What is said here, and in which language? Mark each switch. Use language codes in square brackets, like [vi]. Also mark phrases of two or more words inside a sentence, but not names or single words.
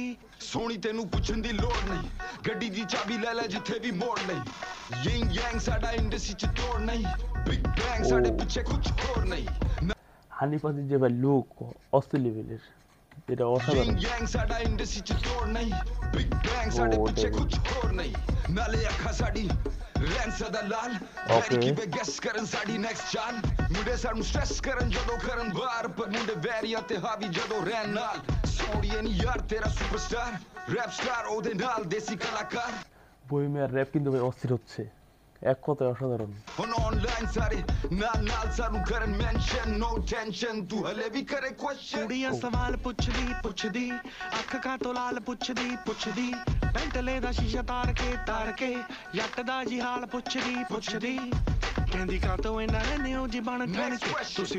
[pa] ਸੋਹਣੀ ਤੈਨੂੰ ਪੁੱਛਣ ਦੀ ਲੋੜ ਨਹੀਂ ਗੱਡੀ ਦੀ ਚਾਬੀ ਲੈ ਲੈ ਜਿੱਥੇ ਵੀ ਮੋੜ ਲਈ ਯਿੰਗ ਯੈਂਗ ਸਾਡਾ ਇੰਡਸਟਰੀ ਚ ਤੋੜ ਨਹੀਂ [en] Big Bang [pa] ਸਾਡੇ ਪਿੱਛੇ ਕੁਝ ਹੋਰ ਨਹੀਂ [bn] হানি পাজির যে ভাই লুক অস্থির লেভেলের, এটা অসাধারণ। [pa] ਯਿੰਗ ਯੈਂਗ ਸਾਡਾ ਇੰਡਸਟਰੀ ਚ ਤੋੜ ਨਹੀਂ [en] Big Bang [pa] ਸਾਡੇ ਪਿੱਛੇ ਕੁਝ ਹੋਰ ਨਹੀਂ ਨਾਲੇ ਅੱਖਾਂ ਸਾਡੀ ਰੈਂਸ ਦਾ ਲਾਲ [en] Okay. [pa] ਕਿਵੇਂ ਗੈਸ ਕਰਨ ਸਾਡੀ ਨੈਕਸਟ ਚਾਲ ਮੁੰਡੇ ਸਾਨੂੰ ਸਟ੍ਰੈਸ ਕਰਨ ਜਦੋਂ ਕਰਨ ਬਾਹਰ ਪਰ ਮੁੰਡੇ ਵੈਰੀਆਂ ਤੇ ਹਾਵੀ ਜਦੋਂ ਰਹਿਣ ਨਾਲ ਸੋੜੀਏ ਨਹੀਂ ਯਾਰ ਤੇਰਾ [en] superstar rap star [pa] ਉਹਦੇ ਨਾਲ ਦੇਸੀ ਕਲਾਕਾਰ [bn] বহিমিয়ার র্যাপ কিন্তু ভাই অস্থির হচ্ছে, এক কথায় অসাধারণ। [pa] ਹੁਣ ਆਨਲਾਈਨ ਸਾਰੇ ਨਾਲ ਸਾਨੂੰ ਕਰਨ [en] mention no tension [pa] ਤੂੰ ਹਲੇ ਵੀ ਕਰੇ ਕੁਐਸਚਨ ਕੁੜੀਆਂ ਸਵਾਲ ਪੁੱਛਦੀ ਅੱਖ ਕਾ ਤੋਂ ਲਾਲ ਪੁੱਛਦੀ ਪੈਂਟਲੇ ਦਾ ਸ਼ੀਸ਼ਾ ਤਾਰ ਕੇ ਜੱਟ ਦਾ ਜੀ ਹਾਲ ਪੁੱਛਦੀ ਕਹਿੰਦੀ ਕਾ ਤੋਂ ਇਹਨਾਂ ਨੇ ਨਿਉ ਜੀ ਬਣ ਠਣ ਕੇ ਤੁਸੀਂ